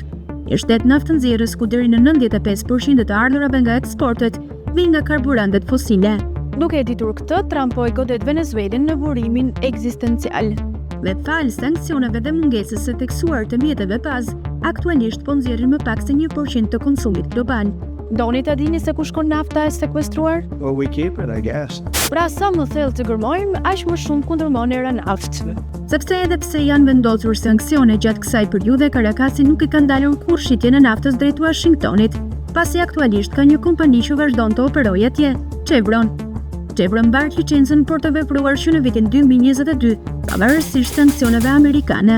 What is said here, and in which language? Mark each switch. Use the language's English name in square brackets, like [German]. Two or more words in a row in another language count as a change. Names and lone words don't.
[Albanian] I shtet naftë-nxjerrës ku deri në 95% të ardhurave nga eksportet vijnë nga karburantet fosile. Duke e ditur këtë, Trump po e godet Venezuelën në burimin ekzistencial. Dhe falë sanksioneve dhe mungesës së teksuar të mjeteve bazë, aktualisht po nxjerrin më pak se 1% të konsumit global. Doni ta dini se ku shkon nafta e sekuestruar? [English] Well, we keep it, I guess. [Albanian] Pra sa më thellë të gërmojmë, aq më shumë kundërmon era naftë. Sepse edhe pse janë vendosur sanksione gjatë kësaj periudhe, Caracasi nuk i ka ndalur kurrë shitjen e naftës drejt Washingtonit, pasi aktualisht ka një kompani që vazhdon të operojë atje, Chevron. Chevron mbar licencën për të vepruar që në vitin 2022, pavarësisht sanksioneve amerikane.